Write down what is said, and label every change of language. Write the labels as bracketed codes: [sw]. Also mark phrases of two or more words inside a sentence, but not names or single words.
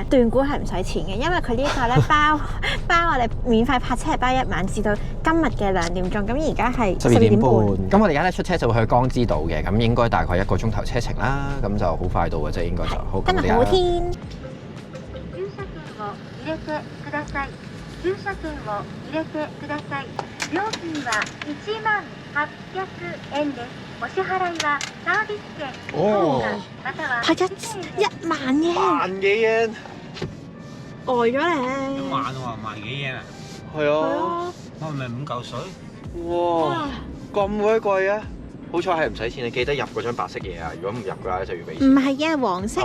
[yue] 斷估係唔使錢嘅，因為佢呢個咧包我哋免費泊車係包1晚至到今日嘅2點鐘。咁而家係12點半。咁我哋而家咧出車就會去江之島嘅，咁應該大概1個鐘頭車程啦，咁就好快到嘅啫，應該就好。今日好天。 [ja] 駐車券を入れてください。駐車券を入れてください。料金は1800円です。お支払いはサービス券、または [yue] 係1萬嘅。萬幾yen，呆咗咧。 1萬喎，萬幾yen啊？係啊。我係咪5嚿水？哇，咁鬼貴啊！好彩係唔使錢，你記得入嗰張白色嘢啊！如果唔入嘅話咧，就要俾錢。唔係啊，黃色啊。